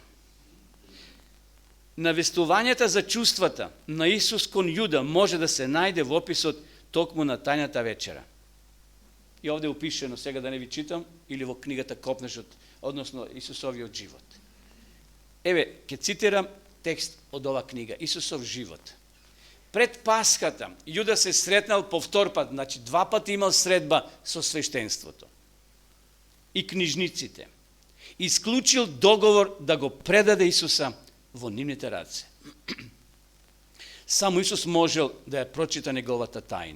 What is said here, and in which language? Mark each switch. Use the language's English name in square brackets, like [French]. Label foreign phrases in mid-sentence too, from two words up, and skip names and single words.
[Macedonian] Навестувањата за чувствата на Исус кон Јуда може да се најде во описот токму на тајната вечера. И овде е упишено, сега да не ви читам, или во книгата Копнешот, односно Исусовиот живот. Еве, ќе цитирам текст од ова книга, Исусов живот. Пред Паската Јуда се сретнал по втор пат, значи 2 пати имал средба со свештенството и книжниците. Исклучил договор да го предаде Исуса во нивните раце. Само Исус можел да ја прочита неговата тајна.